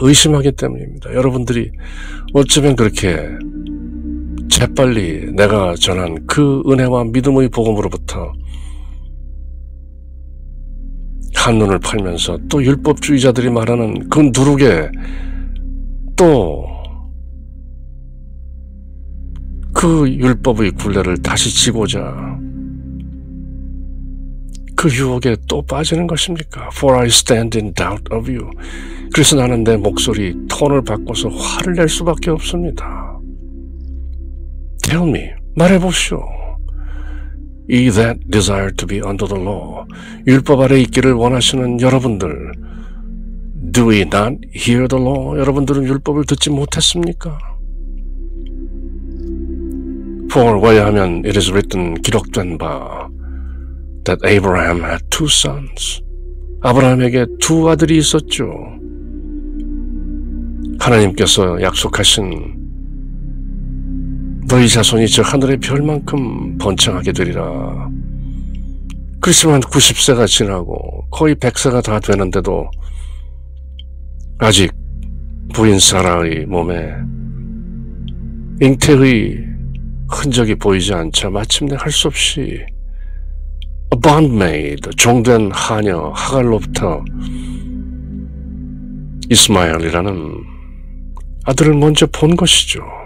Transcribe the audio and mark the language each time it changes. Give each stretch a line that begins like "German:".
Korean: 의심하기 때문입니다. 여러분들이 어쩌면 그렇게 재빨리 내가 전한 그 은혜와 믿음의 복음으로부터 한눈을 팔면서 또 율법주의자들이 말하는 그 누룩에 또 그 율법의 굴레를 다시 지고자 그 유혹에 또 빠지는 것입니까?
English: For I stand in doubt of you.
Korean: 그래서 나는 내 목소리 톤을 바꿔서 화를 낼 수밖에 없습니다.
English: Tell me,
Korean: 말해보시오.
English: Ye that desire to be under the law.
Korean: 율법 아래 있기를 원하시는 여러분들,
English: Do we not hear the law?
Korean: 여러분들은 율법을 듣지 못했습니까? For 왜냐하면 it is written, 기록된 바 that Abraham had two sons. 아브라함에게 두 아들이 있었죠. 하나님께서 약속하신 너희 자손이 저 하늘의 별만큼 번창하게 되리라. 그렇지만 90세가 지나고 거의 100세가 다 되는데도 아직 부인 사라의 몸에 잉태의 흔적이 보이지 않자 마침내 할 수 없이 A bondmaid, 종된 하녀 하갈로부터 이스마엘이라는 아들을 먼저 본 것이죠.